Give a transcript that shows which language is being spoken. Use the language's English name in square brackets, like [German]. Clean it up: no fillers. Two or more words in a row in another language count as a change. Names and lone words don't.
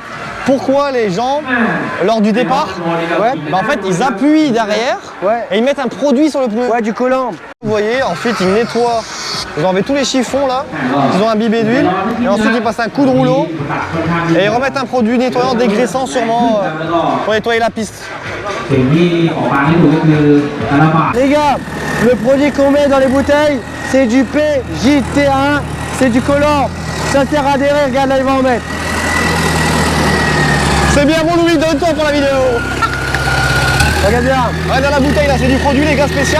[French] Pourquoi les gens, lors du départ, bah en fait ils appuient derrière et ils mettent un produit sur le pneu. Ouais, du collant. Vous voyez, ensuite ils nettoient Ils ont enlevé tous les chiffons là, ils ont imbibé d'huile, et ensuite ils passent un coup de rouleau, et ils remettent un produit nettoyant dégraissant sûrement pour nettoyer la piste. [Thai] สิ่งที่ออกมาให้ดูก็คือแต่ละบาท [French] Les gars, le produit qu'on met dans les bouteilles, c'est du PJT1, c'est du collant. Ça sert à adhérer, regarde là, il va en mettre. C'est bien bon Louis, donne-toi pour la vidéo. Regarde bien, Ouais, dans la bouteille là, c'est du produit les gars spécial.